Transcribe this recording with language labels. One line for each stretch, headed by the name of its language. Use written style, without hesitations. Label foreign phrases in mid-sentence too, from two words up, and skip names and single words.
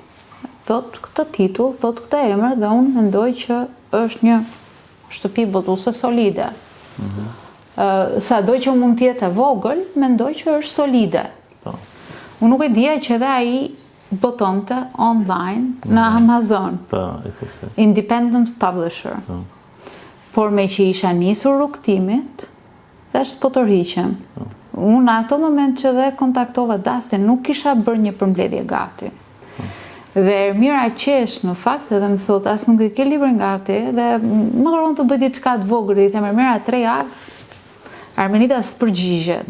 Albanian: Thot këtë titull, thot këtë emër dhe unë mendoj që është një shtëpi botuese solide. Sado që mund të jetë e vogël, mendoj që është solide. Unë nuk e dija që edhe ai botonte online në Amazon.
English: Independent publisher.
Albanian: Por me që isha nisur rrugtimit, thjesht po tërhiqem. unë ato moment që dhe kontaktova Dustin, nuk kisha bërë një përmbledhje gati. Dhe Ermira qesh në fakt edhe më thot, as nuk e ke librin gati, dhe më kërkon të bëj diçka të vogël, i them Ermira 3 javë, Armenida së përgjigjet.